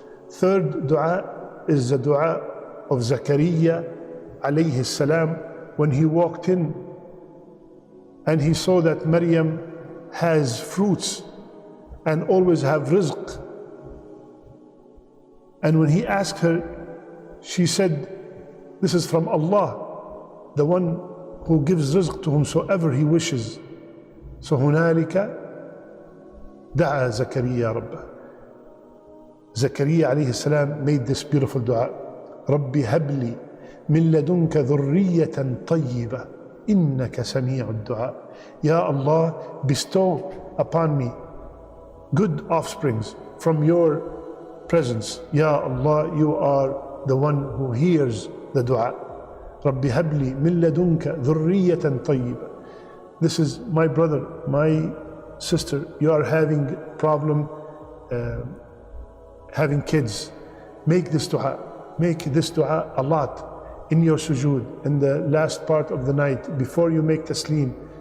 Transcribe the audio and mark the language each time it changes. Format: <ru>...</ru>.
<en>Third dua is the dua of Zakaria alayhi salam, when he walked in and he saw that Maryam has fruits and always have rizq. And when he asked her, she said, this is from Allah, the one who gives rizq to whomsoever he wishes. So</en> <ar>هنالك دعا زكريا ربه.</ar> <en>Zakaria alayhi salam made this beautiful dua.</en> <ar>ربي هب لي من لدنك ذرية طيبة إنك سميع الدعاء.</ar> <en>Ya Allah, bestow upon me good offsprings from your presence. Ya Allah, you are the one who hears the dua.</en> <ar>ربي هب لي من لدنك ذرية طيبة.</ar> <en>This is my brother, my sister, you are having problem having kids. Make this dua. Make this dua a lot in your sujood, in the last part of the night, before you make taslim.</en>